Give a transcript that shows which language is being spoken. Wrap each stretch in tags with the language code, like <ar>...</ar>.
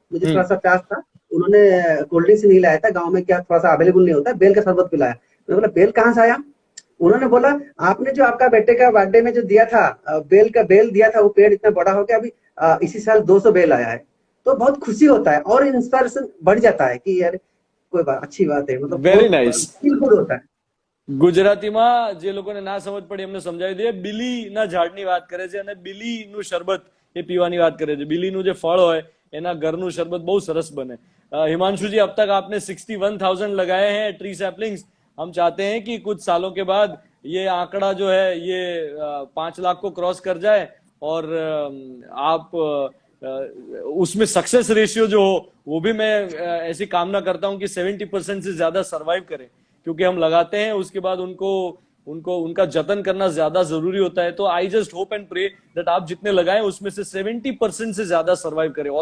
<hi>मुझे थोड़ा सा प्यास था, उन्होंने कोल्ड ड्रिंक्स नहीं लाया था, गाँव में क्या थोड़ा सा अवेलेबल नहीं होता, बेल का शरबत पिलाया। मैं बोला बेल कहाँ से आया? उन्होंने बोला आपने जो आपका बेटे का बर्थडे में जो दिया था, बेल दिया था, वो पेड़ इतना बड़ा हो गया, अभी इसी साल 200 बेल आया है। तो बहुत खुशी होता है और इंस्पिरेशन बढ़ जाता है कि यार कोई बात, अच्छी बात है, मतलब</hi> <en>very</en> <hi>बहुत</hi> <en>Nice.</en> <hi>फील गुड होता है।</hi> <gu>ગુજરાતીમાં જે લોકોને ના સમજ પડી એમને સમજાવી દઈએ, બીલીના ઝાડની વાત કરે છે અને બીલીનું શરબત એ પીવાની વાત કરે છે। બીલીનું જે ફળ હોય એના ઘરનું શરબત બહુ સરસ બને।</gu> <hi>हिमांशु जी, अब तक आपने 61,000 लगाए हैं ट्री सैपलिंग्स। हम चाहते हैं कि कुछ सालों के बाद ये आंकड़ा जो है ये 5 लाख को क्रॉस कर जाए और आप उसमें सक्सेस रेशियो जो हो वो भी मैं ऐसी कामना करता हूं कि 70% से ज्यादा सरवाइव करें, क्योंकि हम लगाते हैं उसके बाद उनको उनको उनका जतन करना ज्यादा जरूरी होता है। तो</hi> <en>I just hope and pray that</en> <hi>आप जितने लगाएं उसमें से 70% से ज्यादा सर्वाइव करें।</hi>